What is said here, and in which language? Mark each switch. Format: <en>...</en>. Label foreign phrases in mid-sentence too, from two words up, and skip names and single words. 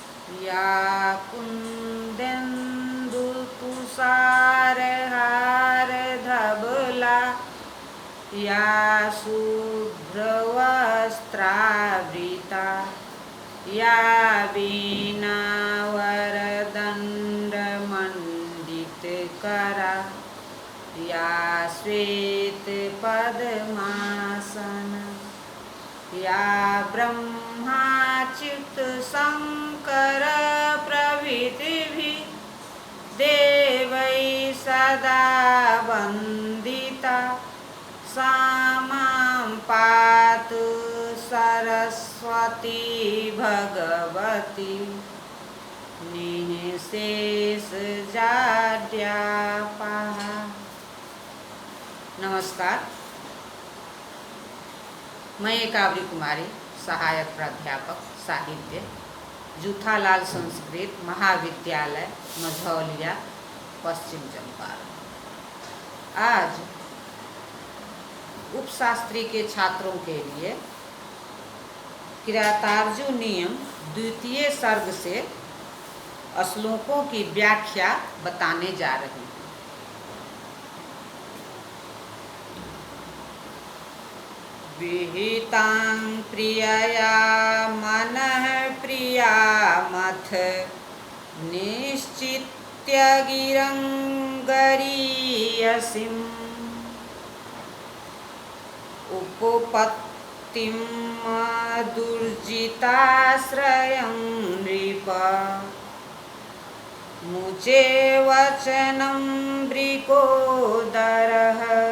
<sa>या कुन्देन्दुतुषारहारधवला या शुभ्रवस्त्रावृता या वीणावरदण्डमण्डितकरा या श्वेतपद्मासना या ब्रह्माच्युतशङ्करप्रभृतिभिः देवैः सदा वन्दिता सा मां पातु सरस्वती भगवती निःशेषजाड्यापहा।</sa> <hi>नमस्कार, मैं कावरी कुमारी, सहायक प्राध्यापक साहित्य, जूथालाल संस्कृत महाविद्यालय मझौलिया, पश्चिम चंपारण। आज उपशास्त्री के छात्रों के लिए किरातार्जु नियम द्वितीय सर्ग से श्लोकों की व्याख्या बताने जा रही हूँ।</hi> <sa>विहितां प्रियया मनः प्रियामथ निश्चित्य गिरं गरीयसीम् उपपत्तिं दुर्जिताश्रयं नृप मुचे वचनं वृकोदरः।</sa>